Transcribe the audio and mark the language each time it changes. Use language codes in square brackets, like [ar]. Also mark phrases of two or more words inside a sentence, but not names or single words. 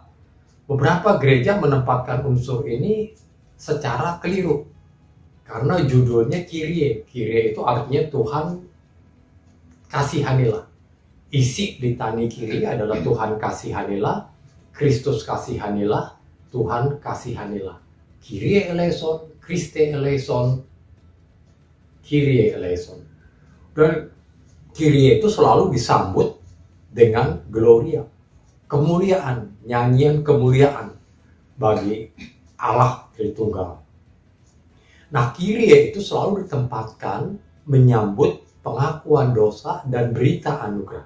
[id] Beberapa gereja menempatkan unsur ini secara keliru. Karena judulnya Kyrie. Kyrie itu artinya Tuhan kasihanilah. Isi litani Kyrie adalah Tuhan kasihanilah, Kristus kasihanilah, Tuhan kasihanilah. [el] Kyrie eleison, Christe eleison, Kyrie eleison. [id] Dan Kyrie itu selalu disambut dengan Gloria, kemuliaan, nyanyian kemuliaan bagi Allah Tritunggal. Nah, Kyrie itu selalu ditempatkan menyambut pengakuan dosa dan berita anugerah.